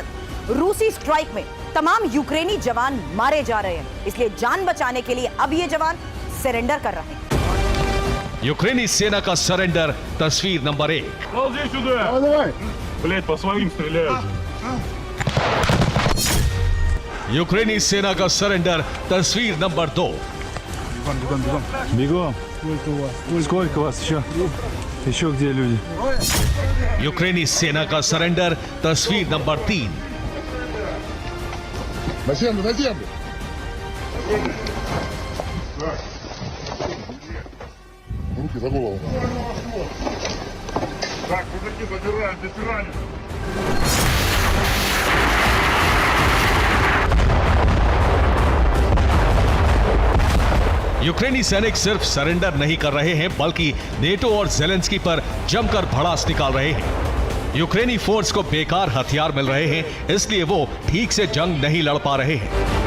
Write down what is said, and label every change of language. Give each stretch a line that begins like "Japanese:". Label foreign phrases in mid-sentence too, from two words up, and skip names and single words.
Hindi: रूसी स्ट्राइक में तमाम यूक्रेनी जवान मारे जा रहे हैं, इसलिए जान बचाने के लिए अब ये जवान सरेंडर कर रहे हैं। यूक्रेनी सेना का सरेंडर तस्वीर नंबर 1। यूक्रेनी सेना का सरेंडर तस्वीर नंबर 2।
Russian: Бегом. Сколько вас еще? Еще где люди?
Hindi: यूक्रेनी सेना का सरेंडर तस्वीर नंबर 3।
Russian: На землю, на землю! Руки за голову. Так, мужики, забираем, ветеране.
Hindi: यूक्रेनी सैनिक सिर्फ सरेंडर नहीं कर रहे हैं बल्कि नेटो और ज़ेलेंस्की पर जमकर भड़ास निकाल रहे हैं। यूक्रेनी फोर्स को बेकार हथियार मिल रहे हैं, इसलिए वो ठीक से जंग नहीं लड़ पा रहे हैं।